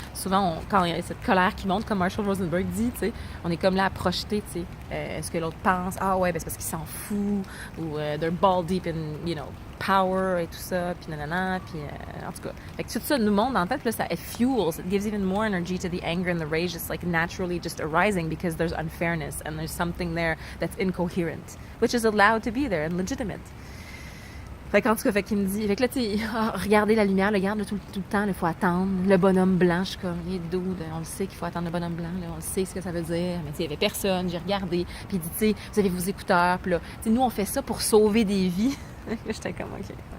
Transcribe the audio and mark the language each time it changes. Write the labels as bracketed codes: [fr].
[fr] Souvent, quand il y a cette colère qui monte, comme Marshall Rosenberg dit, tu sais, on est comme là à projeter, tu sais, ce que l'autre pense. Ah ouais, ben c'est parce qu'il s'en fout, ou [en] they're ball deep in, you know, power [fr] et tout ça, puis nanana, puis en tout cas. Fait que tout ça nous monte dans la tête, puis là, [en] it fuels, it gives even more energy to the anger and the rage. It's like naturally just arising because there's unfairness and there's something there that's incoherent, which is allowed to be there and legitimate. [fr] Fait qu'en tout cas, fait qu'il me dit, fait que là, tu sais, regardez la lumière, regarde tout le temps, il faut attendre. Le bonhomme blanc, je suis comme, il est doux, on le sait qu'il faut attendre le bonhomme blanc, là, on le sait ce que ça veut dire. Mais tu sais, il y avait personne, j'ai regardé, puis il dit, tu sais, vous avez vos écouteurs, puis là, tu sais, nous, on fait ça pour sauver des vies. J'étais comme, OK.